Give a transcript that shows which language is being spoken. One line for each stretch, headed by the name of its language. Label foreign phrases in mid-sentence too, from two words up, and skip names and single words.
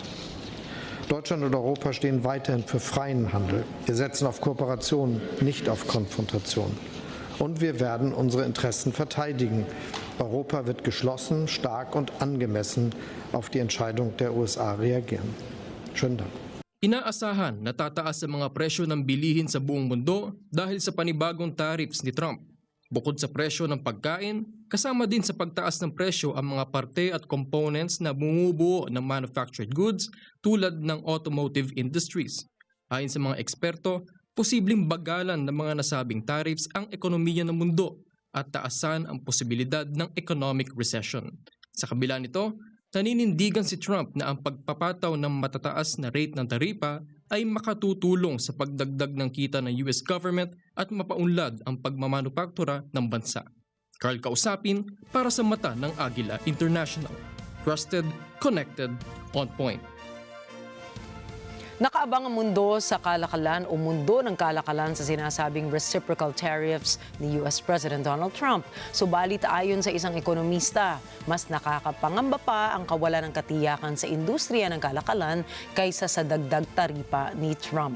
German: Deutschland und Europa stehen weiterhin für freien Handel. Wir setzen auf Kooperation, nicht auf Konfrontation. Und wir werden unsere Interessen verteidigen. Europa wird geschlossen, stark und angemessen auf die Entscheidung der USA reagieren. Schönen Dank.
Filipino: Inaasahan na tataas ang mga presyo ng bilihin sa buong mundo dahil sa panibagong tariffs ni Trump. Bukod sa presyo ng pagkain, kasama din sa pagtaas ng presyo ang mga parte at components na bumubuo ng
English: manufactured goods
Filipino: tulad ng
English: automotive industries.
Filipino: Ayon sa mga eksperto, posibleng bagalan ng mga nasabing tariffs ang ekonomiya ng mundo at taasan ang posibilidad ng
English: economic recession.
Filipino: Sa kabila nito, naninindigan si Trump na ang pagpapataw ng matataas na rate ng taripa ay makatutulong sa pagdagdag ng kita ng
English: US government
Filipino: at mapaunlad ang pagmamanupaktura ng bansa. Carl Kausapin para sa mata ng Agila International.
English: Trusted, connected, on point.
Filipino: Nakaabang ang mundo sa kalakalan o mundo ng kalakalan sa sinasabing
English: reciprocal tariffs
Filipino: ni US President Donald Trump. Subalit ayon sa isang ekonomista, mas nakakapangamba pa ang kawalan ng katiyakan sa industriya ng kalakalan kaysa sa dagdag taripa ni Trump.